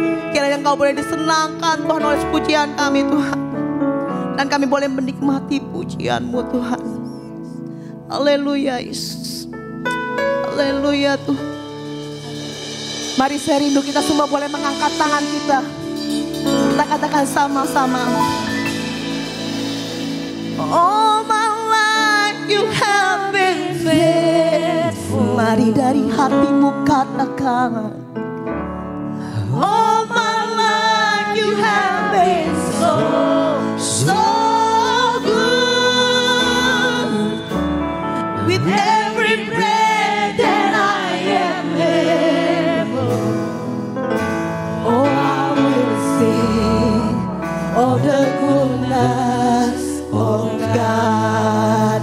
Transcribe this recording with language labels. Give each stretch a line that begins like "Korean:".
Indonesian: Kiranya Engkau boleh disenangkan Tuhan oleh pujian kami Tuhan. Dan kami boleh menikmati pujian-Mu Tuhan. Haleluya Yesus. Haleluya Tuhan. Mari saya rindu kita semua boleh mengangkat tangan kita. Kita katakan sama-sama.
English: All my life you have been faithful.
Indonesian: Mari dari hatimu katakan.
English: All my life you have been so good. With every breath that I am able, oh I will sing of the goodness of God.